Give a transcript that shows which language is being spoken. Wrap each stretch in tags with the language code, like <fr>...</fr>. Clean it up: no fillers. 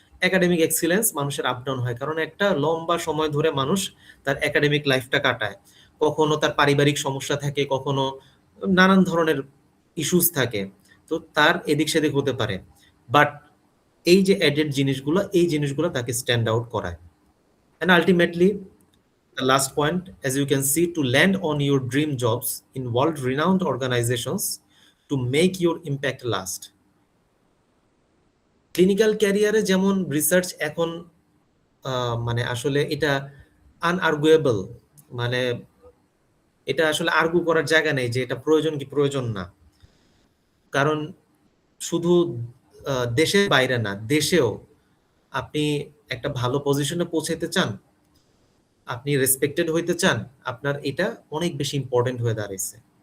<bn>Academic excellence মানুষের up down হয়, কারণ একটা লম্বা সময় ধরে মানুষ তার একাডেমিক লাইফটা কাটায়। কখনো তার পারিবারিক সমস্যা থাকে, কখনো নানান ধরনের ইস্যুস থাকে, তো তার এদিক সেদিক হতে পারে। বাট এই যে অ্যাডেড জিনিসগুলো, এই জিনিসগুলো তাকে স্ট্যান্ড আউট করায়।</bn> <en>And ultimately, the last point, as you can see, to land on your dream jobs in world-renowned organizations to make your impact last.</en> <bn>Clinical ক্যারিয়ারে যেমন রিসার্চ এখন মানে আসলে এটা আনআর্গুয়েবল, মানে এটা আসলে আর্গু করার জায়গা নেই যে এটা প্রয়োজন কি প্রয়োজন না। কারণ শুধু দেশের বাইরে না, দেশেও আপনি একটা ভালো পজিশনে পৌঁছাতে চান, আপনি রেসপেক্টেড হইতে চান, আপনার এটা অনেক বেশি ইম্পর্টেন্ট হয়ে দাঁড়াইছে।</bn>